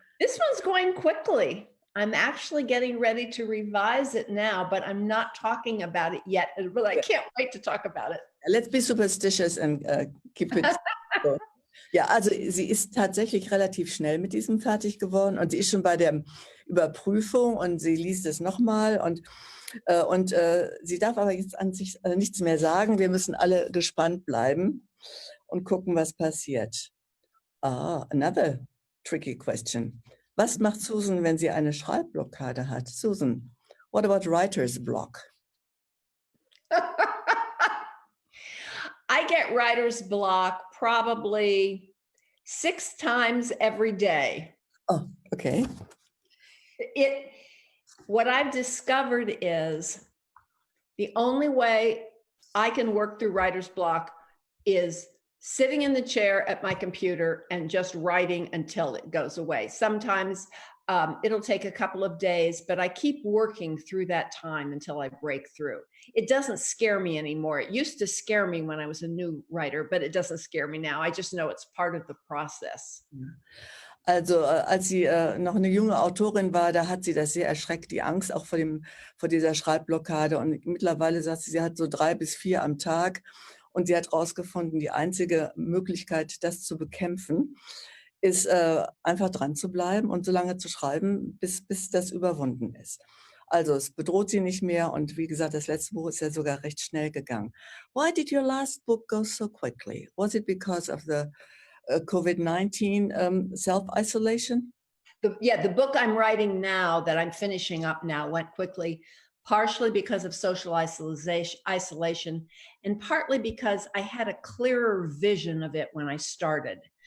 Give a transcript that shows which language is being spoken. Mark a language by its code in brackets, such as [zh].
[en] This one's going quickly. I'm actually getting ready to revise it now, but I'm not talking about it yet. But I can't wait to talk about it. Let's be superstitious and keep it. [de] Ja, also sie ist tatsächlich relativ schnell mit diesem fertig geworden und sie ist schon bei der Überprüfung und sie liest es nochmal und sie darf aber jetzt an sich nichts mehr sagen. Wir müssen alle gespannt bleiben und gucken, was passiert. [en] Another tricky question. [de] Was macht Susan, wenn sie eine Schreibblockade hat? [en] Susan, what about writer's block? I get writer's block probably 6 times every day. Oh, okay. What I've discovered is the only way I can work through writer's block is sitting in the chair at my computer and just writing until it goes away. Sometimes it'll take a couple of days, but I keep working through that time until I break through. It doesn't scare me anymore. It used to scare me when I was a new writer, but it doesn't scare me now. I just know it's part of the process. [de] Also als sie noch eine junge Autorin war, da hat sie das sehr erschreckt, die Angst auch vor dieser Schreibblockade. Und mittlerweile sagt sie hat so 3 bis 4 am Tag. Und sie hat herausgefunden, die einzige Möglichkeit, das zu bekämpfen, ist einfach dran zu bleiben und so lange zu schreiben, bis das überwunden ist. Also es bedroht sie nicht mehr und wie gesagt, das letzte Buch ist ja sogar recht schnell gegangen. [en] Why did your last book go so quickly? Was it because of the COVID-19 self-isolation? The book I'm writing now that I'm finishing up now went quickly, partially because of social isolation, and partly because I had a clearer vision of it when I started.